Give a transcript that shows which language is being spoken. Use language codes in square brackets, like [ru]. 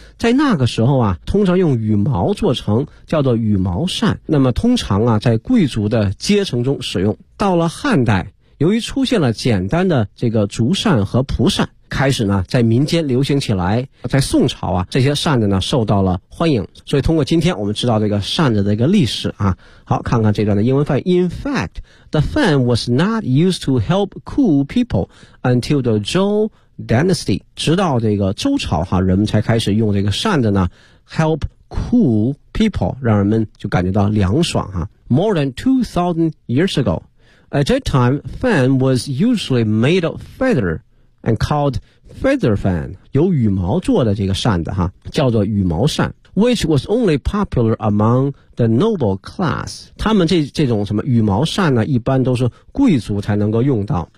[zh] 在那个时候啊，通常用羽毛做成，叫做羽毛扇，那么通常啊在贵族的阶层中使用。到了汉代，由于出现了简单的这个竹扇和蒲扇，开始呢在民间流行起来。在宋朝啊，这些扇子呢受到了欢迎。所以通过今天我们知道这个扇子的一个历史啊。好，看看这段的英文翻译。 [en] In fact, the fan was not used to help cool people until the Zhou Dynasty. [zh] 直到这个周朝啊，人们才开始用这个扇子呢 [en] help cool people, [zh] 让人们就感觉到凉爽啊。 [en] More than 2000 years ago, at that time, fan was usually made of feather,and called feather fan, [zh] 由羽毛做的这个扇子哈，叫做羽毛扇， [en] which was only popular among the noble class. [zh] 他们这种什么羽毛扇呢，一般都是贵族才能够用到。